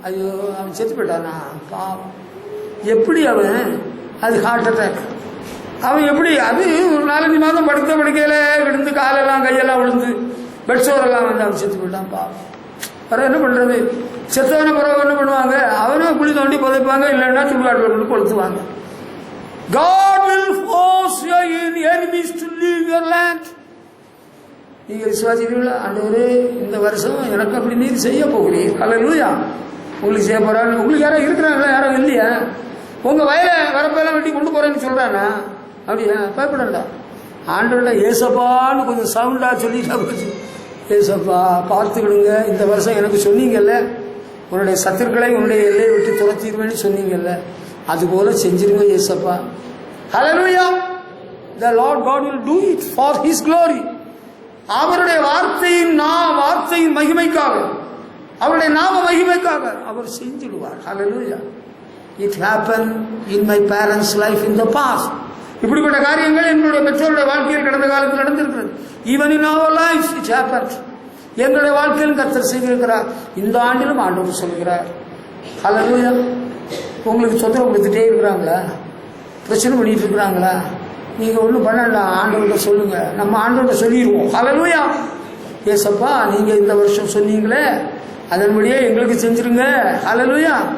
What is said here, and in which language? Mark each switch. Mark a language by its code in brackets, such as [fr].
[ta] ஐயோ, அவன் செத்து போயிட்டானா பாவம். எப்படி அவன்? அது ஹார்ட் அட்டாக். அவன் எப்படி? அது ஒரு 4-5 மாதம் படுத்த படுக்கையில விழுந்து காலெல்லாம் கையெல்லாம் விழுந்து பெட்சோரெல்லாம் வந்து அவன் செத்து போயிட்டான் பாவம். பிறகு என்ன பண்றது? செத்தவன பிறகு என்ன பண்ணுவாங்க? அவனும் குழி தோண்டி புதைப்பாங்க, இல்லைன்னா சுடுகாட்டில் கொண்டு கொளுத்துவாங்க. [en] God will force your enemies to leave your land. [ta] நீங்க விசுவாசிக்கிறீங்களா? ஆண்டவரே, இந்த வருஷம் எனக்கு அப்படி நீர் செய்ய போகிறீர். ஹல்லேலூயா. உங்களுக்கு செய்ய போறாரு. உங்களுக்கு யாரும் இருக்கிறாங்களா? யாரும் இல்லையா? உங்க வயல வரப்பெல்லாம் வெட்டி கொண்டு போறேன்னு சொல்றானா? அப்படியா? பயப்படல. ஆண்டவர்ல ஏசப்பான்னு கொஞ்சம் சவுண்டா சொல்லிட்டா போச்சு. ஏசப்பா பார்த்துக்கிடுங்க, இந்த வருஷம் எனக்கு சொன்னீங்கல்ல, உன்னுடைய சத்துருக்களை உன்னுடைய எல்லையை விட்டு துரத்திடுவேன்னு சொன்னீங்கல்ல, அது போல செஞ்சிருங்க ஏசப்பா. ஹல்லேலூயா. [en] The Lord God will do it for His glory. [ta] அவருடைய வார்த்தையின் மகிமைக்காக, அவருடைய நாம மகிமைக்காக அவர் செஞ்சிடுவார். ஹல்லேலூயா. [en] It happened in my parents' life in the past. [ta] இப்படிப்பட்ட காரியங்கள் எங்களுடைய பெற்றோருடைய வாழ்க்கையில் கடந்த காலத்தில் நடந்திருக்கிறது. [en] Even in our lives it happened. [ta] எங்களுடைய வாழ்க்கையில் கர்த்தர் செய்திருக்கிறார். இந்த ஆண்டிலும் ஆண்டவர் சொல்கிறார். ஹல்லேலூயா. உங்களுக்கு தொந்தரவு கொடுத்துட்டே இருக்கிறாங்களா? பிரச்சனை பண்ணிட்டு இருக்கிறாங்களா? நீங்க ஒன்றும் பண்ணலாம், ஆண்டவர்கிட்ட சொல்லுங்க. நம்ம ஆண்டவர்கிட்ட சொல்லிடுவோம். ஹல்லேலூயா. ஏசப்பா, நீங்க இந்த வருஷம் சொன்னீங்களே, அதன்படியே எங்களுக்கு செஞ்சிருங்க. ஹல்லேலூயா.